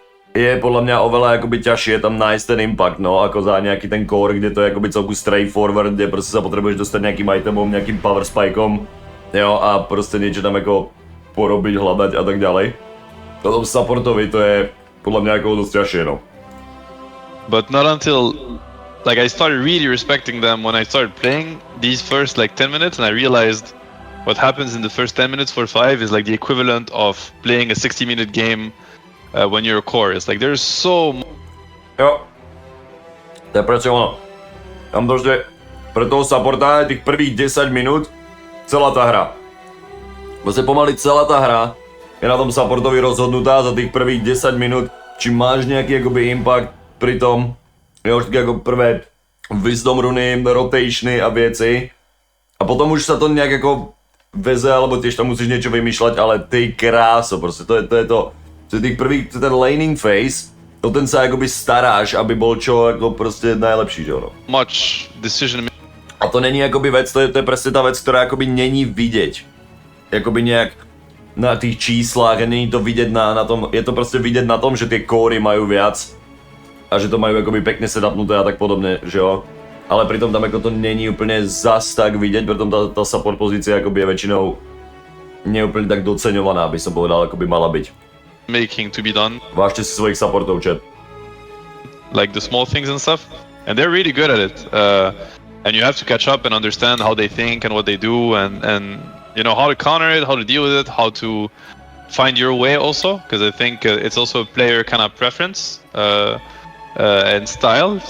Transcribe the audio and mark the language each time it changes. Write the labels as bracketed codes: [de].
[sk] Je podľa mňa oveľa akoby ťažšie tam nájsť ten impact, no, ako za nejaký ten core, kde to je akoby celku straightforward, kde proste sa potrebuješ dostať nejakým itemom, nejakým power spikeom, jo, a proste niečo tam ako porobiť, hľadať a tak ďalej. Toto supportovi to je podľa mňa ako dosť ťažšie, no. [en] But not until like I started really respecting them when I started playing these first like 10 minutes, and I realized what happens in the first 10 minutes for 5 is like the equivalent of playing a 60-minute game when you're a core. It's like there's so [sk] Jo. To je presne ono. Tam proste pre toho supporta je tých prvých 10 minút celá tá hra. Proste pomaly celá tá hra je na tom supportovi rozhodnutá za tých prvých 10 minút, či máš nejaký akoby impact pri tom, jo, vždycky ako prvé wisdom runy, rotationy a věci a potom už sa to nejak ako veze, alebo tiež tam musíš niečo vymýšľať, ale ty kráso, proste to je to tých prvých, ten laning phase, o ten sa akoby staráš, aby bol čo ako proste najlepší, že ono. [en] Much decision. [sk] A to není akoby vec, to je presne tá vec, ktorá akoby není vidieť. Akoby nejak na tých číslach a není to vidieť na tom, je to proste vidieť na tom, že tie kóry majú viac a že to majú akoby pekne setupnuté a tak podobne, že jo. Ale pritom tam ako to není úplne zas tak vidieť, preto tá support pozícia akoby je väčšinou neúplne tak doceňovaná, by som povedal, akoby mala byť. [en] Making to be done. [sk] Vážte si svojich supportov, chat. [en] Like the small things and stuff, and they're really good at it. And you have to catch up and understand how they think and what they do, and you know how to counter it, how to deal with it, how to find your way also, because I think it's also a player kind of preference and style.